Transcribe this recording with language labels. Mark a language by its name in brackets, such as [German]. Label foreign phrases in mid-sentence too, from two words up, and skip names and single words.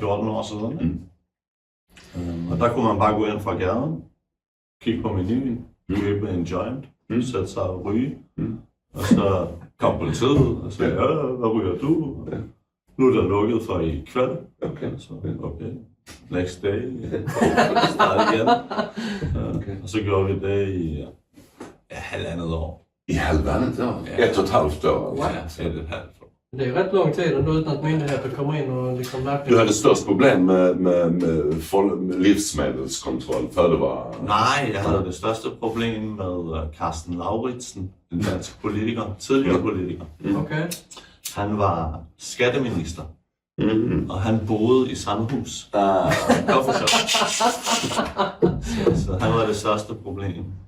[Danish] 14 år siden. Og der kunne man bare gå ind fra gaden, kigge på menuen, købe en joint, sætte sig og ryge. Og så kom politiet og sagde, hvad ryger du? Nu er der lukket for i kveld. Så, [English] okay. Next day. Start igen. [Danish] Og så gjorde vi det i halvandet år. I halvandet år? Ja. 1,5 år? Ja, 1,5 år. [Swedish] Det är rätt lång tid ändå utan att myndigheter kommer in och liksom verkligen... Du hade störst problem med livsmedelskontroll för det var... [Danish] Nej, jeg havde det største problem med Carsten Lauritsen, den danske politiker, tidligere politiker. Okay. Han var skatteminister, og han boede i samme hus. Så han var det største problem.